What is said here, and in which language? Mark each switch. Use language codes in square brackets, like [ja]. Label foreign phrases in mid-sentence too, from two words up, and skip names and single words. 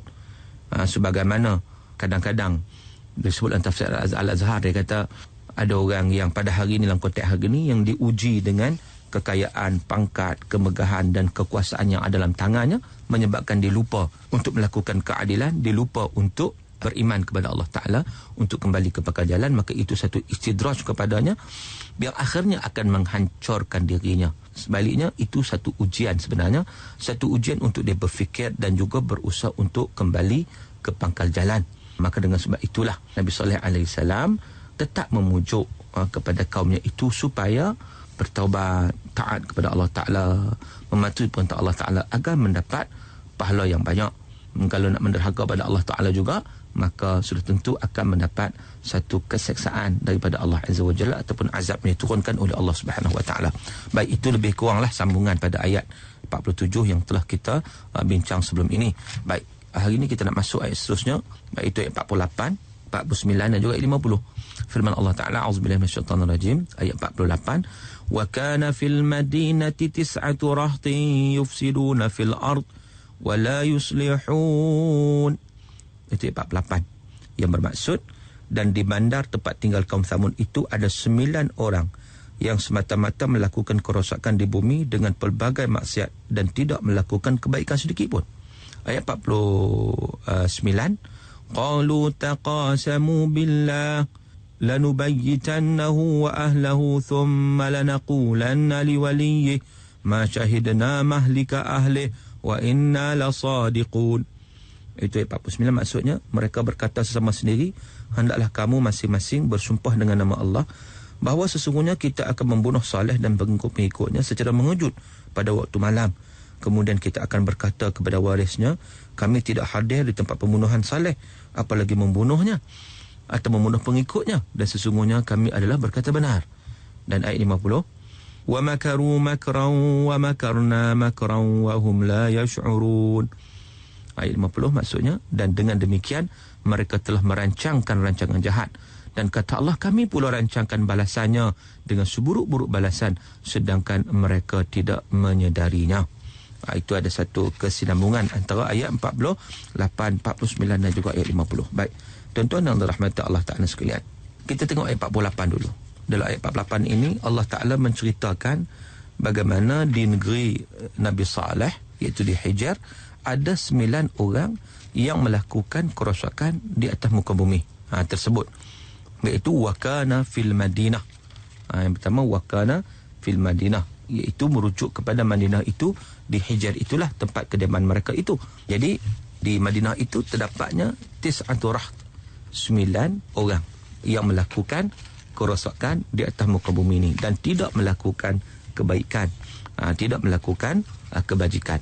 [ms] Sebagaimana kadang-kadang disebut dalam Tafsir Al-Azhar, dia kata ada orang yang pada hari ini, dalam konteks hari ini, yang diuji dengan kekayaan, pangkat, kemegahan dan kekuasaan yang ada dalam tangannya, menyebabkan dia lupa untuk melakukan keadilan, dia lupa untuk beriman kepada Allah Ta'ala, untuk kembali kepada jalan. Maka itu satu istidraj kepadanya yang akhirnya akan menghancurkan dirinya. Sebaliknya, itu satu ujian sebenarnya, satu ujian untuk dia berfikir dan juga berusaha untuk kembali ke pangkal jalan. Maka dengan sebab itulah Nabi Saleh AS tetap memujuk kepada kaumnya itu supaya bertaubat, taat kepada Allah Ta'ala, mematuhi perintah Allah Ta'ala agar mendapat pahala yang banyak. Kalau nak menderhaka pada Allah Ta'ala juga, maka sudah tentu akan mendapat satu keseksaan daripada [ar] الله عز وجل, [ms] ataupun azab yang diturunkan oleh [ar] الله سبحانه وتعالى. [ms] Baik, itu lebih kuranglah sambungan pada ayat 47 yang telah kita bincang sebelum ini. Baik, Hari ini kita nak masuk ayat seterusnya, iaitu ayat 48, 49 dan juga ayat 50. Firman Allah Ta'ala, [ar] أعوذ بالله من الشيطان الرجيم, [ms] ayat 48, [ar] وكان في المدينة تسعة رهط يفسدون في الأرض ولا يصلحون. [ms] Itu ayat 48. Yang bermaksud, dan di bandar tempat tinggal kaum Thamud itu ada 9 orang yang semata-mata melakukan kerosakan di bumi dengan pelbagai maksiat dan tidak melakukan kebaikan sedikit pun. Ayat 49, [ar] قالوا تقاسموا بالله لنبيتنه وأهله ثم لنقولن لوليه ما شهدنا مهلك أهله وإنا لصادقون. [ms] Itu ayat 49, maksudnya mereka berkata sesama sendiri, hendaklah kamu masing-masing bersumpah dengan nama Allah bahawa sesungguhnya kita akan membunuh Saleh dan pengikut-pengikutnya secara mengejut pada waktu malam. Kemudian kita akan berkata kepada warisnya, kami tidak hadir di tempat pembunuhan Saleh, apalagi membunuhnya atau membunuh pengikutnya, dan sesungguhnya kami adalah berkata benar. Dan ayat 50, [ar] ومكروا مكرا ومكرنا مكرا وهم لا يشعرون. [ms] Ayat 50 maksudnya, dan dengan demikian mereka telah merancangkan rancangan jahat, dan kata Allah, kami pula rancangkan balasannya dengan seburuk-buruk balasan, sedangkan mereka tidak menyedarinya. Itu ada satu kesinambungan antara ayat 48, 49 dan juga ayat 50. Baik, tuan-tuan yang dirahmati Allah Ta'ala sekalian, kita tengok ayat 48 dulu. Dalam ayat 48 ini Allah Ta'ala menceritakan bagaimana di negeri Nabi Saleh, iaitu di Hijr, ada 9 orang yang melakukan kerosakan di atas muka bumi tersebut, iaitu [ar] وكان في المدينة. [ms] Yang pertama, [ar] وكان في المدينة, [ms] iaitu merujuk kepada Madinah itu, di Hijr itulah tempat kediaman mereka itu. Jadi di Madinah itu terdapatnya [ar] تسعة رهط, [ms] 9 orang yang melakukan kerosakan di atas muka bumi ini dan tidak melakukan kebaikan, tidak melakukan kebajikan.